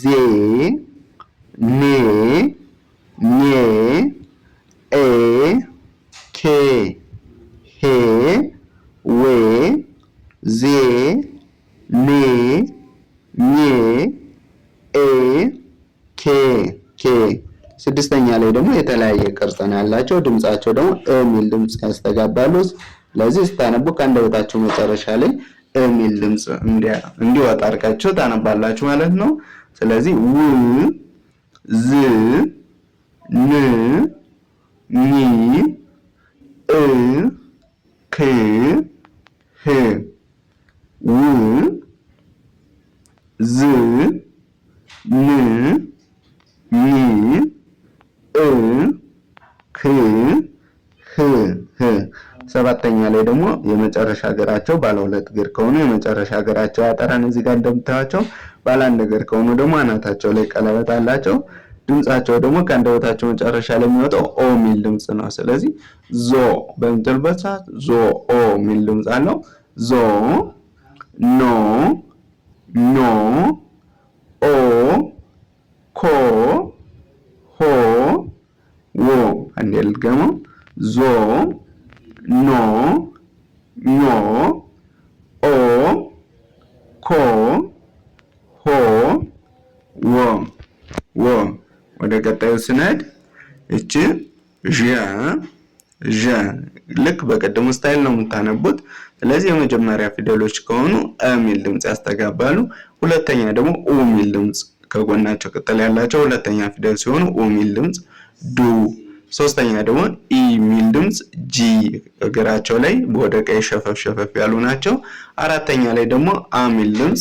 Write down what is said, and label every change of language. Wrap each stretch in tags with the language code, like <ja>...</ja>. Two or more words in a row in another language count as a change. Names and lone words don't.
<am>ኔ ኘ ኤ ኬ ሄ ዌ ዜ ኔ ኘ ኤ ኬ ስድስተኛ ላይ ደግሞ የተለያየ ቅርጽ ነው ያላቸው። ድምጻቸው ደግሞ እ የሚል ድምጽ ያስተጋባሉ። ስለዚህ ስታነቡ ከአንደበታቸው መጨረሻ ላይ እ የሚል ድምጽ እንዲወጣ አድርጋችሁ ታነባላችሁ ማለት ነው። ስለዚህ ው ዝ ን ኒ እ ክ ህ ው ዝ ን ኒ እ ክ ህ ሰባተኛ ላይ ደግሞ የመጨረሻ እግራቸው ባለ ሁለት እግር ከሆኑ የመጨረሻ እግራቸው ያጠራን እዚህ ጋር እንደምታዩቸው። ባለ አንድ እግር ከሆኑ ደግሞ አናታቸው ላይ ቀለበት አላቸው። ድምጻቸው ደግሞ ከአንደበታቸው መጨረሻ ላይ የሚወጣው ኦ የሚል ድምጽ ነው። ስለዚህ ዞ በምትሉበት ሰዓት ዞ ኦ የሚል ድምጽ አለው። ዞ ኖ ኖ ኦ ኮ ሆ ዎ። አንዴ ልድገመው። ዞ ኖ ኞ ኦ ኮ ሆ ዎ ዎ። ወደ ቀጣዩ ስንሄድ እቺ ዠ ልክ በቀደሙ ስታይል ነው የምታነቡት። ስለዚህ የመጀመሪያ ፊደሎች ከሆኑ አ የሚል ድምጽ ያስተጋባሉ። ሁለተኛ ደግሞ ኡ የሚል ድምጽ ከጎናቸው ቅጠል ያላቸው ሁለተኛ ፊደል ሲሆኑ ኡ የሚል ድምጽ ዱ። ሶስተኛ ደግሞ ኢ የሚል ድምጽ ጂ እግራቸው ላይ ወደ ቀኝ ሸፈፍ ሸፈፍ ያሉ ናቸው። አራተኛ ላይ ደግሞ አ የሚል ድምጽ</am>